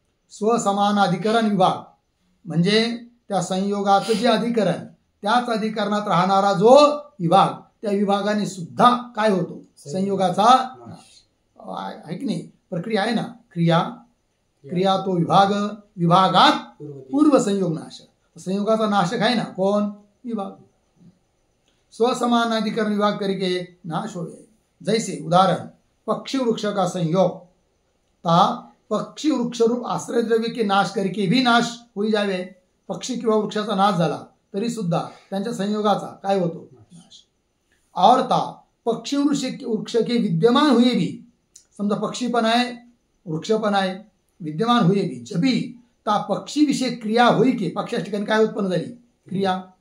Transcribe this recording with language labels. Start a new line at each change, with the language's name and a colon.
Marathi: स्वसमानाधिकरण विभाग म्हणजे त्या संयोगाचं जे अधिकरण, त्याच अधिकरणात राहणारा जो विभाग, त्या विभागाने सुद्धा काय होतो, संयोगाचा आहे की नाही. प्रक्रिया आहे ना, क्रिया तो विभाग, विभागात पूर्व संयोग नाश. संयोगाचा नाशक आहे ना कोण, विभाग.
Hindi: स्वसमानाधिकरण विभाग करके नाश हो गए. जैसे उदाहरण पक्षी वृक्ष का संयोग, ता पक्षी वृक्ष रूप आश्रय द्रव्य के नाश करके भी नाश होई जावे.
Marathi: पक्षी किंवा वृक्षाचा नाश झाला तरी सुद्धा त्यांच्या संयोगाचा काय होतो, नाश.
Hindi: और ता पक्षी वृक्ष के विद्यमान हुए भी,
Marathi: समजा पक्षी पण आहे
Hindi: वृक्ष पण आहे, विद्यमान हुए भी जबी ता पक्षी विषय क्रिया होई के,
Marathi: पक्षाच्या ठिकाणी काय उत्पन्न झाली, क्रिया.